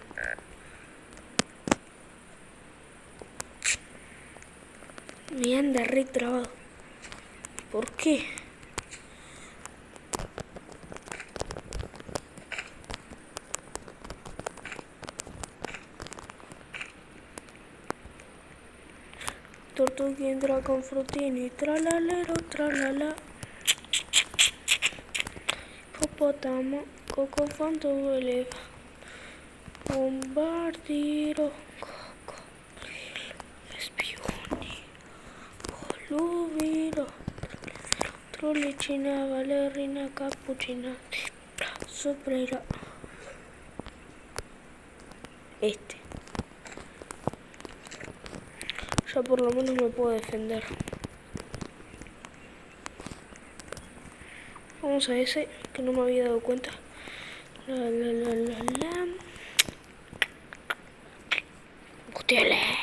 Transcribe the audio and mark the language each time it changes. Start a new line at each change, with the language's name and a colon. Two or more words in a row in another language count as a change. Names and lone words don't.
Spanish: Me anda re trabado. ¿Por qué? Tortuga entra con frutini, tralalero, tralala. Hipopótamo, cocofanto, elefante, bombardiro, cocodrilo, espioni, volubilo, trolicina, valerina, capuchina, sobrera. Ya por lo menos me puedo defender. Vamos a ese, que no me había dado cuenta. ¡Hostiale!